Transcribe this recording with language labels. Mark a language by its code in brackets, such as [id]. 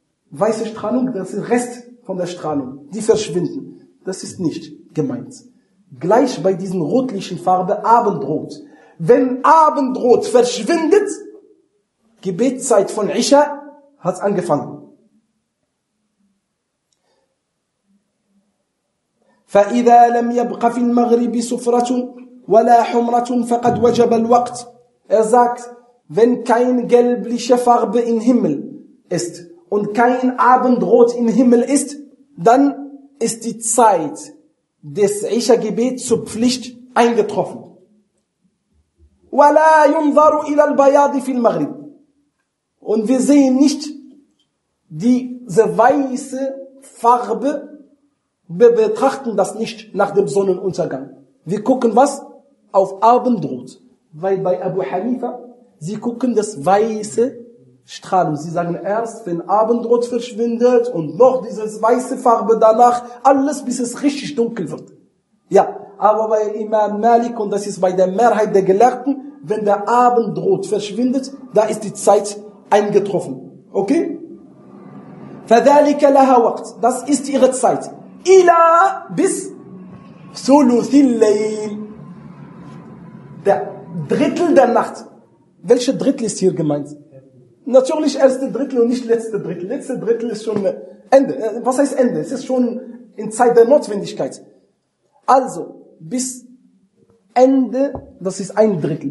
[de] Weiße Strahlung, das ist Rest von der Strahlung. Die verschwinden. Das ist nicht gemeint. Gleich bei diesen rotlichen Farben Abendrot. Wenn Abendrot verschwindet, Gebetszeit von Isha hat angefangen. [ar] فإذا لم يبق في المغرب سفرة ولا حمرة فقد وجب الوقت. [de] Er sagt, wenn kein gelbliche Farbe im Himmel ist und kein Abendrot im Himmel ist, dann ist die Zeit des Isha-Gebets zur Pflicht eingetroffen. [ar] ولا ينظر إلى البياض في المغرب. [de] Und wir sehen nicht diese weiße Farbe. Wir betrachten das nicht nach dem Sonnenuntergang. Wir gucken was? Auf Abendrot. Weil bei Abu Hanifa, sie gucken das weiße Strahlung. Sie sagen erst, wenn Abendrot verschwindet und noch dieses weiße Farbe danach, alles bis es richtig dunkel wird. Ja, aber bei Imam Malik, und das ist bei der Mehrheit der Gelehrten, wenn der Abendrot verschwindet, da ist die Zeit eingetroffen. [ar] Okay? فَذَلِكَ لَهَا وَقْتْ. [de] Das ist ihre Zeit. [ar] إلى bis ثلث الليل. [de] Der Drittel der Nacht. Welche Drittel ist hier gemeint? Natürlich erste Drittel und nicht letzte Drittel. Letzte Drittel ist schon Ende. Was heißt Ende? Es ist schon in Zeit der Notwendigkeit. Also, bis Ende, das ist ein Drittel.